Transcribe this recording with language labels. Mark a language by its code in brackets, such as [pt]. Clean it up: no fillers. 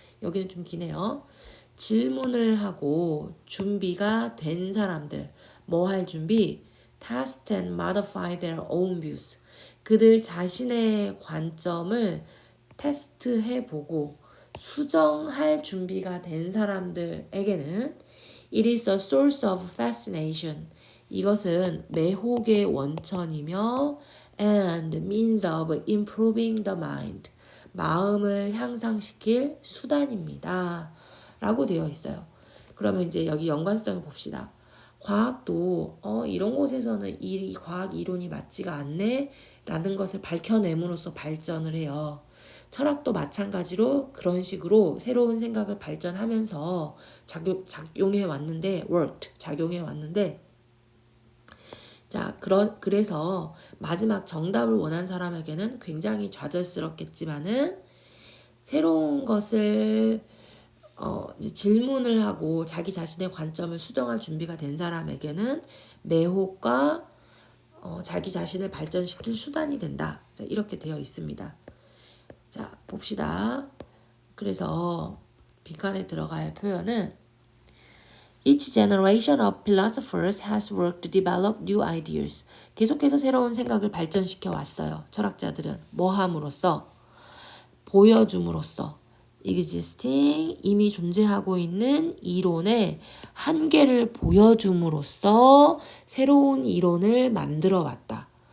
[ko] 여기는 좀 기네요. 질문을 하고 준비가 된 사람들. 뭐 할 준비? [en] Test and modify their own views. [ko] 그들 자신의 관점을 테스트해보고 수정할 준비가 된 사람들에게는 [en] It is a source of fascination. [ko] 이것은 매혹의 원천이며 [en] and means of improving the mind. [ko] 마음을 향상시킬 수단입니다. 라고 되어 있어요. 그러면 이제 여기 연관성을 봅시다. 과학도 이런 곳에서는 이 과학 이론이 맞지가 않네 라는 것을 밝혀냄으로써 발전을 해요. 철학도 마찬가지로 그런 식으로 새로운 생각을 발전하면서 작용해 왔는데 작용해 왔는데 자, 그래서 마지막 정답을 원한 사람에게는 굉장히 좌절스럽겠지만은 새로운 것을 이제 질문을 하고 자기 자신의 관점을 수정할 준비가 된 사람에게는 매혹과 자기 자신을 발전시킬 수단이 된다. 자, 이렇게 되어 있습니다. 자, 봅시다. 그래서 빈칸에 들어갈 표현은 [en] Each generation of philosophers has worked to develop new ideas. [ko] 계속해서 새로운 생각을 발전시켜 왔어요. 철학자들은 뭐 함으로써? 보여줌으로써. existing, 이미 존재하고 있는 이론의 한계를 보여줌으로써 새로운 이론을 만들어 왔다.